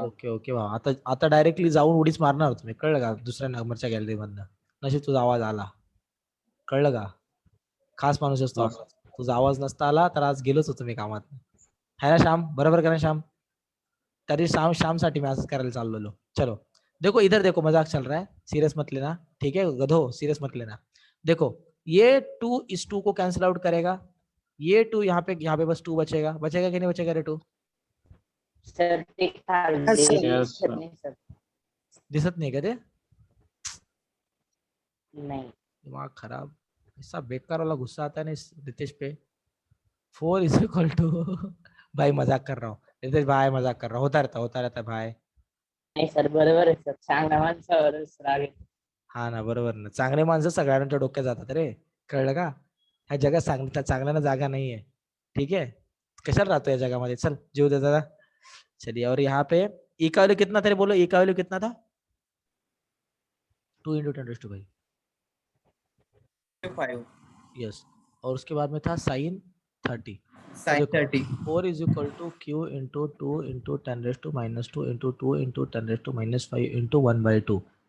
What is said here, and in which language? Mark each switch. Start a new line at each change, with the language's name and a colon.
Marathi: Okay okay भावा, आता आता डायरेक्टली जाऊन उडीच मारणार तुम्ही, कळलं का? दुसऱ्या नंबरच्या गॅलरी मधनं नशीब तुझा आवाज आला, कळलं का? खास माणूस असतो आपण. तुझा आवाज नसता आला तर आज गेलोच होतो मी कामात, है ना श्याम? बरोबर का ना श्याम? तरी श्याम साठी मी असंच करायला चाललेलो. चलो
Hindi: देखो इधर देखो, मजाक चल रहा है, सीरियस मत लेना, ठीक है गधो, सीरियस मत लेना। देखो ये 2 इस 2 को कैंसिल आउट करेगा, ये 2 यहाँ पे बस 2 बचेगा, बचेगा कि नहीं बचेगा रे 2? सर दिखा
English: Yes, sir. Yes, दिखत sir.
Marathi: नाही सर, दिसत
Hindi: नहीं क्या
Marathi: ते? नाही
Hindi: दिमाग खराब, ऐसा बेकार वाला गुस्सा आता है ना इस रितेश पे। 4 इज इक्वल टू भाई मजाक कर रहा हूँ रितेश भाई, मजाक कर रहा हूँ, होता रहता है भाई।
Marathi: नाही सर, बरोबर आहे सर, चांगल्या माणसावरच राग येतो. हा ना, बरोबर ना, चांगले माणसं सगळ्यांच्या डोक्यात जातात रे, कळलं का? ह्या जगात चांगल्याला जागा नाहीये, ठीक है? कशाला राहतो या जगामध्ये, चल जीव दे दादा।
Hindi: चलिए, और यहाँ पे ई का वैल्यू कितना था रे, बोलो ई का वैल्यू कितना था? 2 × 10⁻⁵ भाई, 5 यस। और उसके बाद में था साइन 30।
English: sin
Hindi: देखो, 30 4 is equal to q into 2 into 10⁻⁻² into 2 into 10⁻⁻5 into 1/2।